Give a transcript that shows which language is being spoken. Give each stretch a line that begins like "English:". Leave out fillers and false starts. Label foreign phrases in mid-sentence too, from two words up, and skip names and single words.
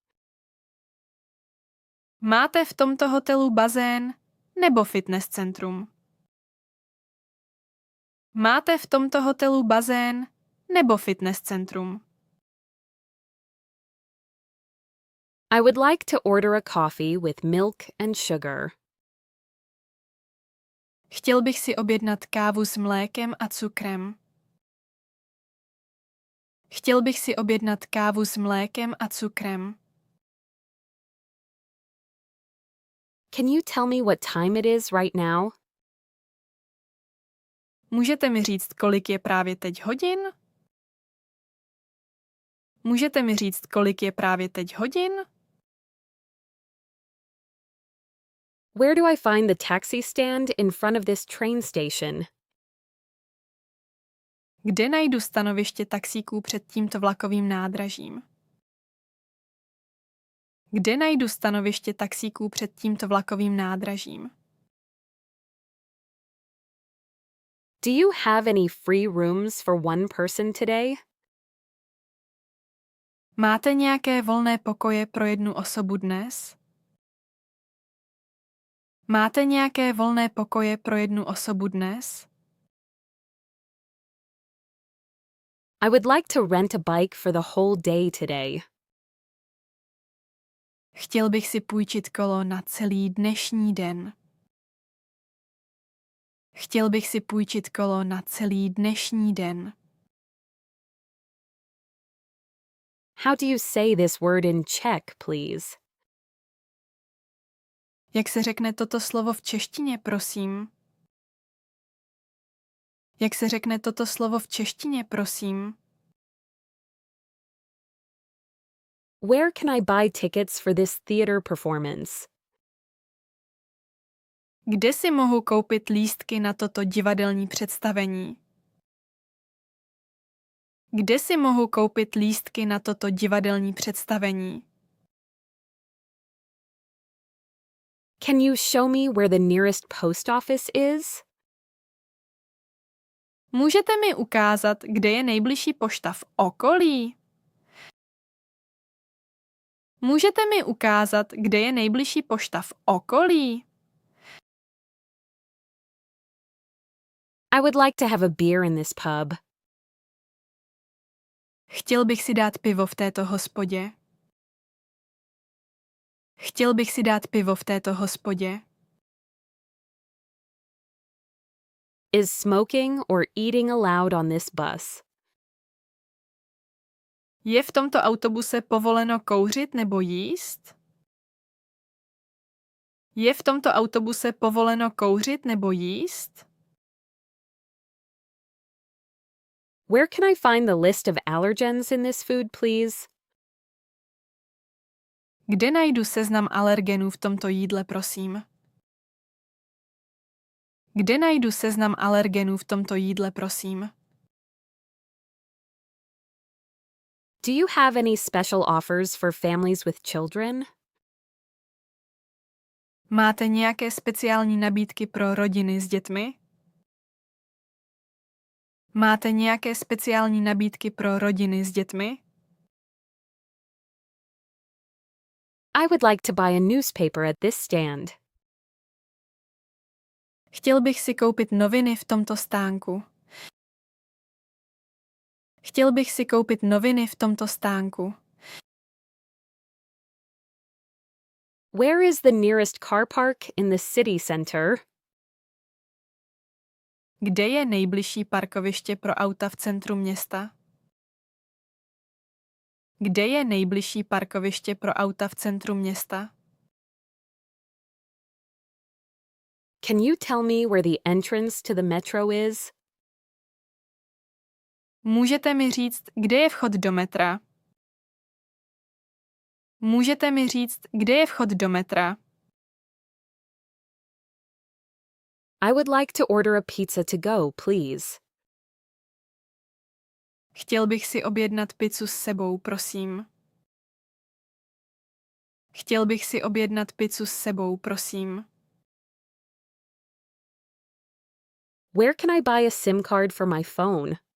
Czech: Máte v tomto hotelu bazén nebo fitness centrum? Máte v tomto hotelu bazén nebo fitness centrum?
English: I would like to order a coffee with milk and sugar.
Czech: Chtěl bych si objednat kávu s mlékem a cukrem. Chtěl bych si objednat kávu s mlékem a cukrem.
English: Can you tell me what time it is right now?
Czech: Můžete mi říct, kolik je právě teď hodin? Můžete mi říct, kolik je právě teď hodin?
English: Where do I find the taxi stand in front of this train station?
Czech: Kde najdu stanoviště taxíků před tímto vlakovým nádražím? Kde najdu stanoviště taxíků před tímto vlakovým nádražím?
English: Do you have any free rooms for one person today?
Czech: Máte nějaké volné pokoje pro jednu osobu dnes? Máte nějaké volné pokoje pro jednu osobu dnes?
English: I would like to rent a bike for the whole day today.
Czech: Chtěl bych si půjčit kolo na celý dnešní den. Chtěl bych si půjčit kolo na celý dnešní den.
English: How do you say this word in Czech, please?
Czech: Jak se řekne toto slovo v češtině, prosím? Jak se řekne toto slovo v češtině, prosím?
English: Where can I buy tickets for this theater performance?
Czech: Kde si mohu koupit lístky na toto divadelní představení? Kde si mohu koupit lístky na toto divadelní představení?
English: Can you show me where the nearest post office is?
Czech: Můžete mi ukázat, kde je nejbližší pošta v okolí? Můžete mi ukázat, kde je nejbližší pošta v okolí?
English: I would like to have a beer in this pub.
Czech: Chtěl bych si dát pivo v této hospodě. Chtěl bych si dát pivo v této hospodě.
English: Is smoking or eating allowed on this bus?
Czech: Je v tomto autobuse povoleno kouřit nebo jíst? Je v tomto autobuse povoleno kouřit nebo jíst?
English: Where can I find the list of allergens in this food, please?
Czech: Kde najdu seznam alergenů v tomto jídle, prosím? Kde najdu seznam alergenů v tomto jídle, prosím?
English: Do you have any special offers for families with children?
Czech: Máte nějaké speciální nabídky pro rodiny s dětmi? Máte nějaké speciální nabídky pro rodiny s dětmi?
English: I would like to buy a newspaper at this stand.
Czech: Chtěl bych si koupit noviny v tomto stánku. Chtěl bych si koupit noviny v tomto stánku.
English: Where is the nearest car park in the city center?
Czech: Kde je nejbližší parkoviště pro auta v centru města? Kde je nejbližší parkoviště pro auta v centru města?
English: Can you tell me where the entrance to the metro is?
Czech: Můžete mi říct, kde je vchod do metra? Můžete mi říct, kde je vchod do metra?
English: I would like to order a pizza to go, please.
Czech: Chtěl bych si objednat pizzu s sebou, prosím. Chtěl bych si objednat pizzu s sebou, prosím.
English: Where can I buy a SIM card for my phone?